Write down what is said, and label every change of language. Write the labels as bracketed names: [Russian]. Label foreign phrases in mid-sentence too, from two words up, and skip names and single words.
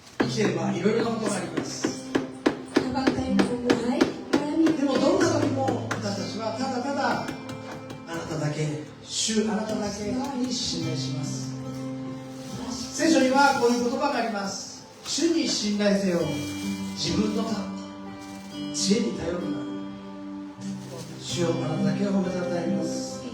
[Japanese] きていればいろいろなことがあります。 [Filipino] Habang tayo nabubuhay, marami [Japanese] でもどんな時も私たちはただただあなただけ、主あなただけに信頼します。聖書にはこういう言葉があります。主に信頼せよ、自分の知恵に頼るな。主をあなただけを褒めたたえます。